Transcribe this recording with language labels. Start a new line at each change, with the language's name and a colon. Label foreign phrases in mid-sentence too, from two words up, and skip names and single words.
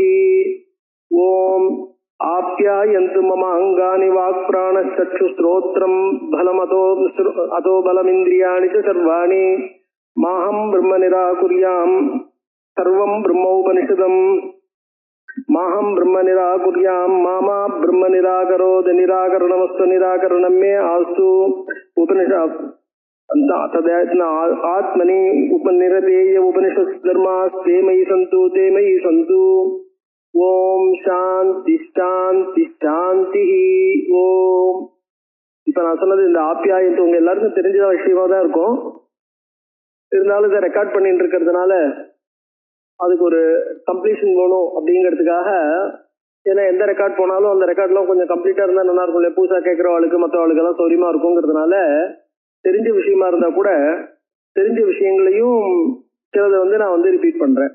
Sanskrit: ओम आप्यायन्तु मम अंगानि वाक्प्राणश्चक्षुश्रोत्रं अतो बलमिन्द्रियाणि च सर्वाणि माहं ब्रह्म निराकुर्याम् सर्वं ब्रह्मोपनिषदम् माहं ब्रह्म निराकुर्याम् मा ब्रह्म निराकरोद निराकरणमस्तु निराकरणं मे आस्तु। उपनिषद आत्मनि उपनिरतेय उपनिषत् धर्मास्ते मयि सन्तु। ओम शांति शांति शांति।
Tamil: ओम இப்ப நான் சொன்னது இந்த ஆப்யாயத்து உங்க எல்லாருக்கும் தெரிஞ்ச விஷயமா தான் இருக்கும். இருந்தாலும் இதை ரெக்கார்ட் பண்ணிட்டு இருக்கிறதுனால அதுக்கு ஒரு கம்ப்ளீஷன் வேணும் அப்படிங்கிறதுக்காக, ஏன்னா எந்த ரெக்கார்ட் போனாலும் அந்த ரெக்கார்ட்லாம் கொஞ்சம் கம்ப்ளீட்டா இருந்தா நல்லா இருக்கும் இல்லையா, புதுசா கேட்கறவாளுக்கு மற்றவாளுக்கு எல்லாம் சௌரியமா இருக்குங்கிறதுனால தெரிஞ்ச விஷயமா இருந்தா கூட தெரிஞ்ச விஷயங்களையும் சிலதை நான் ரிப்பீட் பண்றேன்.